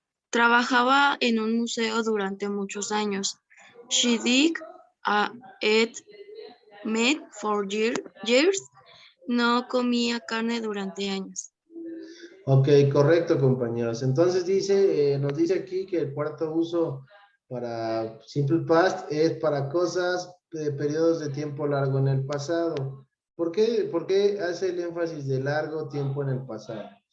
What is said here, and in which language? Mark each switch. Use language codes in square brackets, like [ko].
[es] Trabajaba en un museo durante muchos años. [en] She did eat meat for years. [es] No comía carne durante años. Ok, correcto, compañeros. Entonces nos dice aquí que el cuarto uso para simple past es para cosas de periodos de tiempo largo en el pasado. ¿Por qué hace el énfasis de largo tiempo en el pasado?